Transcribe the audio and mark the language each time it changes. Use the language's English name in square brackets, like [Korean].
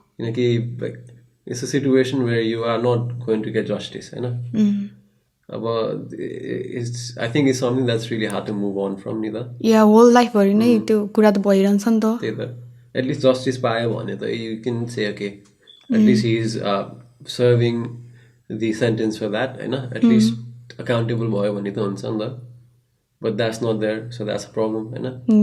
[English] किनकि like it's a situation where you are not going to get justice होइन अब it's I think it's something that's really hard to move on from नि त [Nepali] या whole लाइफभरि नै त्यो कुरा त भइरहन्छ नि त त्यही त एटलिस्ट जस्टिस पायो भने त [English] you can say okay at least he is serving the sentence for that होइन [Nepali] एटलिस्ट अकाउन्टेबल भयो भने त हुन्छ नि त [English] but that's not there so that's a problem होइन